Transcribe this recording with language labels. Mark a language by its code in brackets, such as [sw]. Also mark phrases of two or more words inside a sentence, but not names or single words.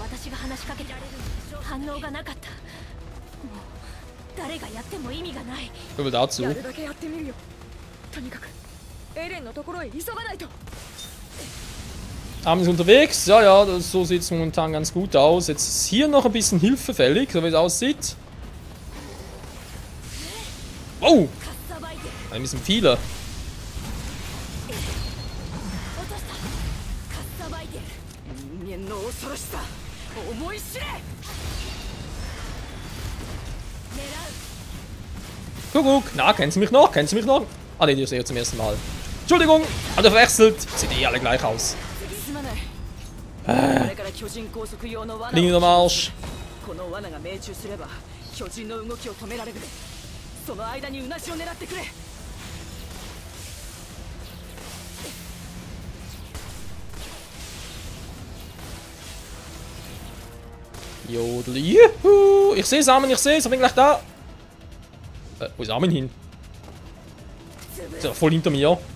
[ja] が話しかけて反応がなかった。もう誰がやっても意味がない。 [de] So viel dazu. [ja] やるだけやってみるよ。とにかくエレンのところへ急がないと。 [de] Armin ist unterwegs. Ja, ja, so sieht es momentan ganz gut aus. Jetzt ist hier noch ein bisschen Hilfe fällig, so wie es aussieht. Wow! Ein bisschen viele. Guck, na, kennen Sie mich noch? Kennen Sie mich noch? Ah, ne, die sehe ich zum ersten Mal. Entschuldigung, hat er verwechselt. Sehen eh alle gleich aus. Linie am Arsch. [ja] この罠が命中すれば巨人の動きを止められる。その間にうなしを狙ってくれ。 [de] Jodel, juhu! Ich sehe es, Armin, ich sehe es, ich bin gleich da. Wo ist Armin hin? Ist ja voll hinter mir.